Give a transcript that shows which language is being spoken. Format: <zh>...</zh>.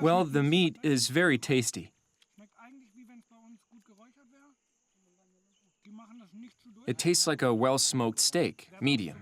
<en>Well, the meat is very tasty.</en> <de>Schmeckt eigentlich wie wenn es bei uns gut geräuchert wäre. Die machen das nicht zu durch.</de> <en>It tastes like a well-smoked steak, medium.</en>